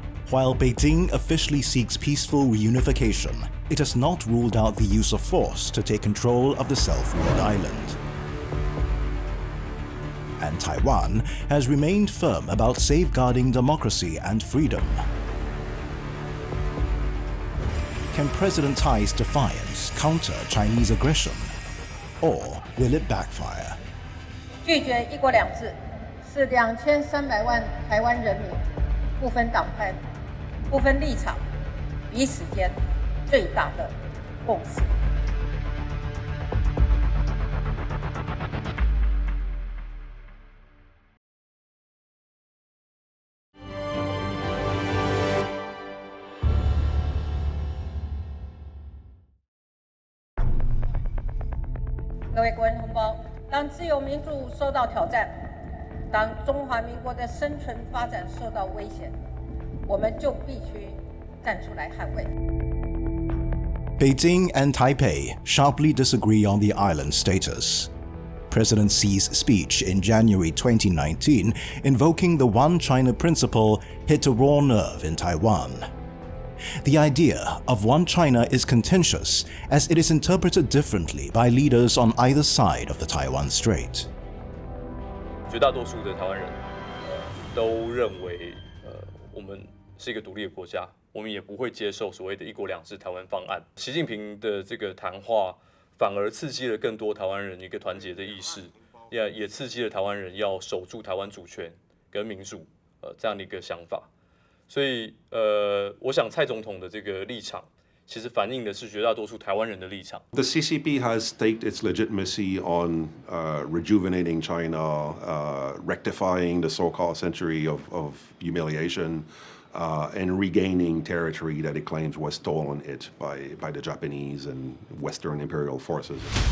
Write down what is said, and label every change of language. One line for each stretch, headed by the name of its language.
English: While Beijing officially seeks peaceful reunification, it has not ruled out the use of force to take control of the self-ruled island. And Taiwan has remained firm about safeguarding democracy and freedom. Can President Tsai's defiance counter Chinese aggression? Or will it backfire?
Chinese: 拒绝一国两制是2300万台湾人民不分党派、不分立场、彼此间最大的共识。各位国人同胞，当自由民主受到挑战，当中华民国的生存发展受到威胁，我们就必须站出来捍卫。
English: Beijing and Taipei sharply disagree on the island's status. President Xi's speech in January 2019 invoking the One China principle hit a raw nerve in Taiwan. The idea of One China is contentious as it is interpreted differently by leaders on either side of the Taiwan Strait.
Chinese: 绝大多数的台湾人都认为我们是一个独立的国家，我们也不会接受所谓的一国两制台湾方案。习近平的这个谈话反而刺激了更多台湾人一个团结的意识，也刺激了台湾人要守住台湾主权跟民主这样的一个想法。所以我想蔡总统的这个立场，其实反映的是绝大多数台湾人的立场。
English: The CCP has staked its legitimacy on rejuvenating China, rectifying the so-called century of humiliation, and regaining territory that it claims was stolen by the Japanese and Western imperial forces.